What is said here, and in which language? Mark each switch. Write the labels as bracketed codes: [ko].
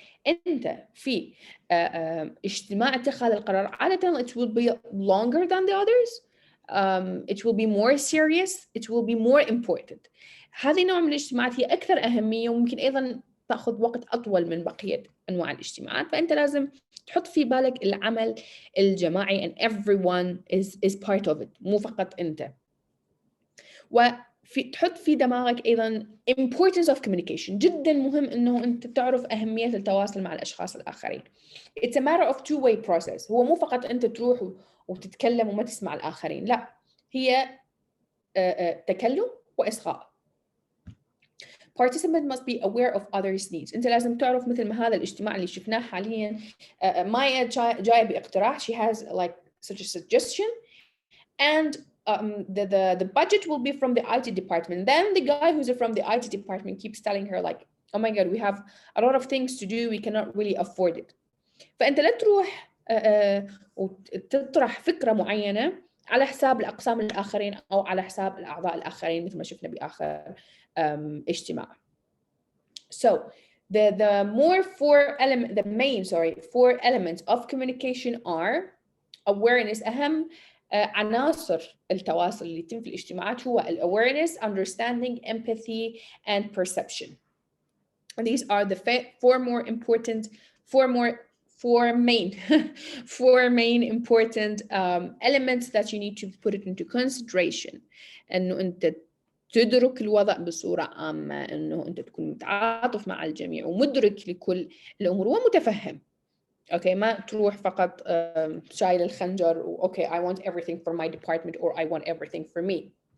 [ar] أنت في اجتماع اتخاذ القرار عادة [en] it will be longer than the others. It will be more serious. It will be more important. [ar] هذه نوع من الاجتماعات هي أكثر أهمية وممكن أيضا تأخذ وقت أطول من بقية أنواع الاجتماعات. فأنت لازم تحط في بالك العمل الجماعي [en] and everyone is part of it، [ar] مو فقط أنت. تحط في دماغك أيضا [en] importance of communication. [ar] جدا مهم أنه أنت تعرف أهمية التواصل مع الأشخاص الآخرين. [en] It's a matter of two-way process. [ar] هو مو فقط أنت تروح وتتكلم وما تسمع الآخرين، لا، هي تكلم وإصغاء. [en] Participant must be aware of others' needs. [ar] أنت لازم تعرف مثل ما هذا الاجتماع اللي شفناه حاليا مايا جاية باقتراح. [en] She has like such a suggestion and the budget will be from the IT department. Then the guy who's from the IT department keeps telling her like, oh my God, we have a lot of things to do. We cannot really afford it. [ar] فأنت لا تروح وتطرح فكرة معينة على حساب الأقسام الآخرين أو على حساب الأعضاء الآخرين مثل ما شفنا بآخر اجتماع. [en] So the main four elements of communication are awareness. [ar] أهم عناصر التواصل اللي يتم في الاجتماعات هو [en] awareness, understanding, empathy, and perception. And these are the four main important elements that you need to put it into consideration. [ar] إنه أنت تدرك الوضع بصورة عامة، إنه أنت تكون متعاطف مع الجميع ومدرك لكل الأمور ومتفهم. [en] Okay, [ar] ما تروح فقط شايل الخنجر [en] okay, I want everything for my department or I want everything for me.